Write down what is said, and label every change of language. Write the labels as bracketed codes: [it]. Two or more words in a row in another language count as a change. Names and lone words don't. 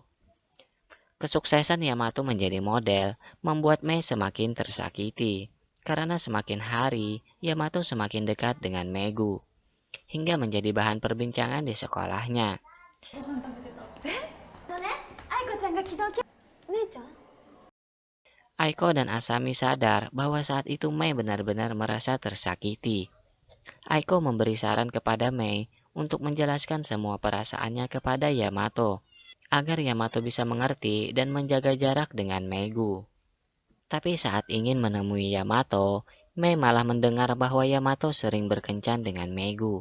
[id] Kesuksesan Yamato menjadi model membuat Mei semakin tersakiti, karena semakin hari Yamato semakin dekat dengan Megu, hingga menjadi bahan perbincangan di sekolahnya. [ja] ね、愛子ちゃんが昨日お姉ちゃん [id] Aiko dan Asami sadar bahwa saat itu Mei benar-benar merasa tersakiti. Aiko memberi saran kepada Mei untuk menjelaskan semua perasaannya kepada Yamato, agar Yamato bisa mengerti dan menjaga jarak dengan Megu. Tapi saat ingin menemui Yamato, Mei malah mendengar bahwa Yamato sering berkencan dengan Megu.